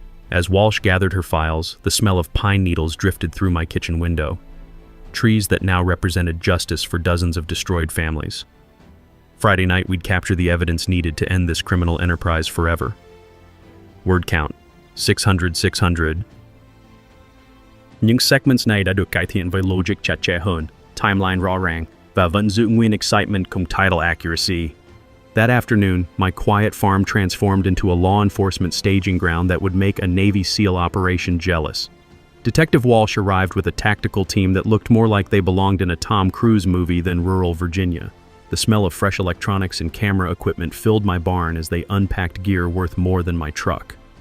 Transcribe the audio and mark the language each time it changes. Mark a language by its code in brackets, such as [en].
[en] As Walsh gathered her files, the smell of pine needles drifted through my kitchen window. Trees that now represented justice for dozens of destroyed families. Friday night, we'd capture the evidence needed to end this criminal enterprise forever. Word count: 600. [vi] Những segments này đã được cải thiện với logic chặt chẽ hơn, timeline rõ ràng, và vẫn giữ nguyên excitement cùng [en] title accuracy. That afternoon, my quiet farm transformed into a law enforcement staging ground that would make a Navy SEAL operation jealous. Detective Walsh arrived with a tactical team that looked more like they belonged in a Tom Cruise movie than rural Virginia. The smell of fresh electronics and camera equipment filled my barn as they unpacked gear worth more than my truck.